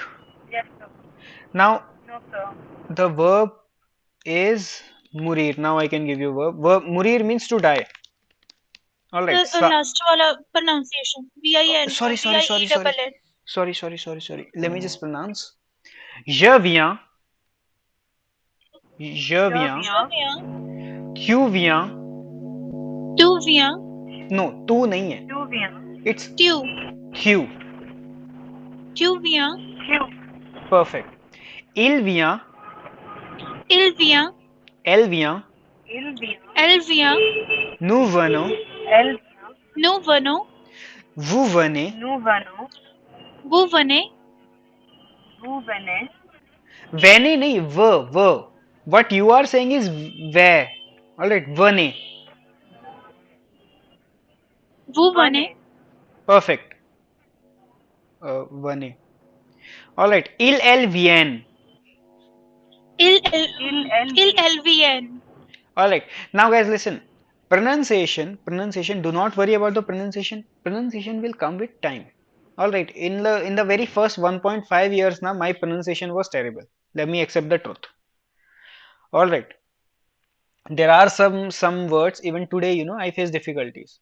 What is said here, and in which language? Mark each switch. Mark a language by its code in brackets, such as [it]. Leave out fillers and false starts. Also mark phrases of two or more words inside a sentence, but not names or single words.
[en] Yes, sir. Now No, sir. the verb is murir. Now I can give you verb. Murir means to die. All right. Last wala pronunciation. VIN. Sorry, sorry, sorry, VIE sorry. double N. Sorry. Let me just pronounce. [fr] Je viens. Je Je viens. viens. Tu viens. Tu viens. [hi] No, तू नहीं है. [fr] Tu viens. [en] It's [fr] Tu. Tu. Tu viens. Perfect. Il vient. Il vient. Elle vient. Elle vient. Nous venons. Nous venons. Vous venez. Vous venez. [hi] Venez nahi, v. [en] What you are saying is where. Alright, [fr] venez. Vous venez. Perfect. Venez. Alright, elles viennent. Elles viennent. [en] Alright, now guys listen. Pronunciation, do not worry about the pronunciation. Pronunciation will come with time. Alright, in the very first 1.5 years now, my pronunciation was terrible. Let me accept the truth. Alright. There are some words even today, I face difficulties.